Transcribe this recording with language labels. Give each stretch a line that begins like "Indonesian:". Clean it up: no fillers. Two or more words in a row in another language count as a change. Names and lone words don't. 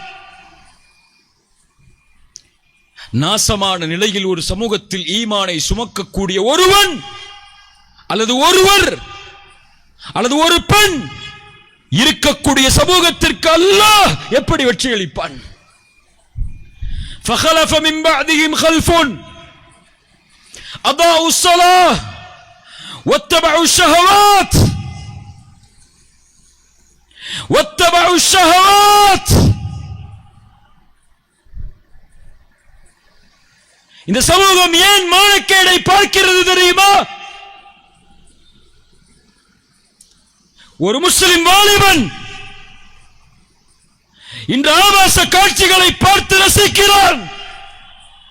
Tamil: நாசமான நிலையில் ஒரு சமூகத்தில் ஈமானை சுமக்கக்கூடிய ஒருவன் அல்லது ஒருவர் அல்லது ஒரு பெண் இருக்கக்கூடிய சமூகத்திற்கு அல்லாஹ் எப்படி வெற்றி அளிப்பான்?
Arabic: فخلف من بعدهم خلف أضاعوا الصلاة واتبعوا الشهوات.
Tamil: இந்த சமூகம் ஏன் மானக்கேடை பார்க்கிறது தெரியுமா? ஒரு முஸ்லிம் வாலிபன் இன்று ஆபாச காட்சிகளை பார்த்து ரசிக்கிறான்.